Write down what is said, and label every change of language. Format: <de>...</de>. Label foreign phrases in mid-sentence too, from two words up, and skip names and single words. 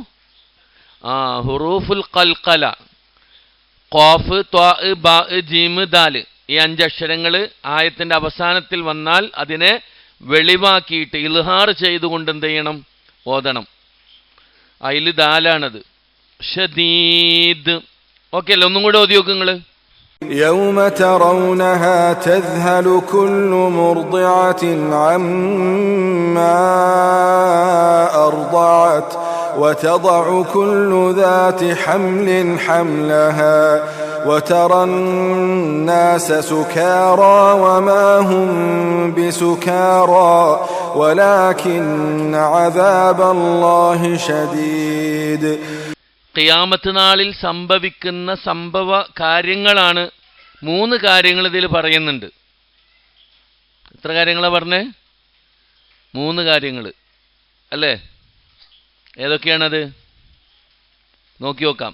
<ar>حروف القلقلة, قاف طاء باء جيم دال,</ar> <ml>ഈ 5 അക്ഷരങ്ങൾ ആയത്തിന്റെ അവസാനത്തിൽ വന്നാൽ അതിനെ വെളിവാക്കിയിട്ട് ഇൽഹാർ ചെയ്തുകൊണ്ട് എന്ത് ചെയ്യണം? ഓതണം. അതിൽ ദാലാണത്. ഷദീദ്. ഓക്കെ അല്ലേ? ഒന്നും കൂടെ ഓതി നോക്ക് നിങ്ങൾ.</ml> <ar>يوم ترونها تذهل كل مرضعة عما أرضعت وتضع كل ذات حمل حملها وترى الناس سكارى وما هم بسكارى ولكن عذاب الله شديد.</ar> <ml>ഖിയാമത്ത് നാളിൽ സംഭവിക്കുന്ന സംഭവ കാര്യങ്ങളാണ് 3 കാര്യങ്ങൾ ഇതിൽ പറയുന്നുണ്ട്. എത്ര കാര്യങ്ങളാണ് പറഞ്ഞേ? 3 കാര്യങ്ങൾ അല്ലേ? ഏതൊക്കെയാണത്? നോക്കി നോക്കാം.</ml>